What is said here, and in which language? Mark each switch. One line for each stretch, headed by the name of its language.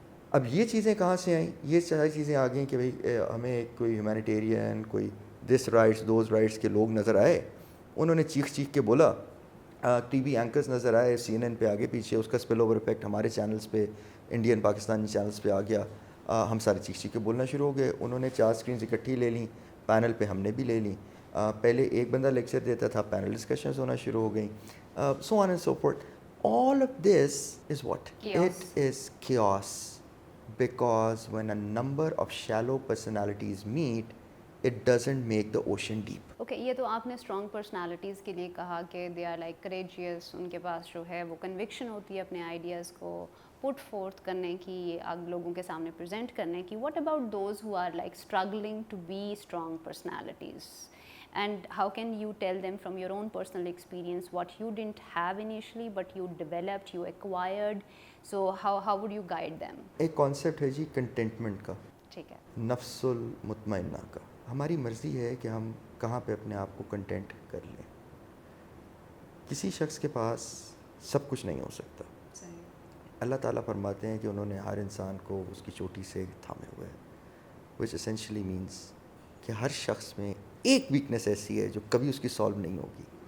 Urdu: اب یہ چیزیں کہاں سے آئیں؟ یہ ساری چیزیں آ گئیں کہ بھئی ہمیں کوئی ہیومینیٹیرین, کوئی دس رائٹس دوز رائٹس کے لوگ نظر آئے, انہوں نے چیخ چیخ کے بولا, ٹی وی اینکرز نظر آئے سی این این پہ آگے پیچھے, اس کا اسپل اوور افیکٹ ہمارے چینلز پہ, انڈین پاکستانی چینلز پہ آ گیا, ہم سارے چیخ چیخ کے بولنا شروع ہو گئے. انہوں نے 4 اسکرینز اکٹھی لے لیں, پینل پہ ہم نے بھی لے لیں, پہلے ایک بندہ لیکچر دیتا تھا, پینل ڈسکشنز ہونا شروع ہو گئیں,
English: So on and so forth. All of this is what? It is chaos. because when a number of shallow personalities meet, it doesn't make the ocean deep.
Urdu: Okay یہ تو آپ نے اسٹرانگ پرسنالٹیز کے لیے کہا کہ
English: they are like courageous,
Urdu: ان کے پاس جو ہے وہ کنوکشن ہوتی ہے اپنے آئیڈیاز کو پٹ فورتھ کرنے کی، لوگوں کے سامنے پریزنٹ کرنے کی.
English: What about those who are like struggling to be strong personalities? And how can you tell them from your own personal experience what you didn't have initially but you developed, you acquired? So how would you guide them?
Urdu: ایک concept ہے جی contentment کا، ٹھیک ہے. نفس المطمئنہ کا. ہماری مرضی ہے کہ ہم کہاں پہ اپنے آپ کو کنٹینٹ کر لیں. کسی شخص کے پاس سب کچھ نہیں ہو سکتا. اللہ تعالیٰ فرماتے ہیں کہ انہوں نے ہر انسان کو اس کی چوٹی سے تھامے ہوئے ہے،
English: which essentially means
Urdu: کہ ہر شخص میں ایک ویکنیس ایسی ہے جو کبھی اس کی سالو نہیں ہوگی.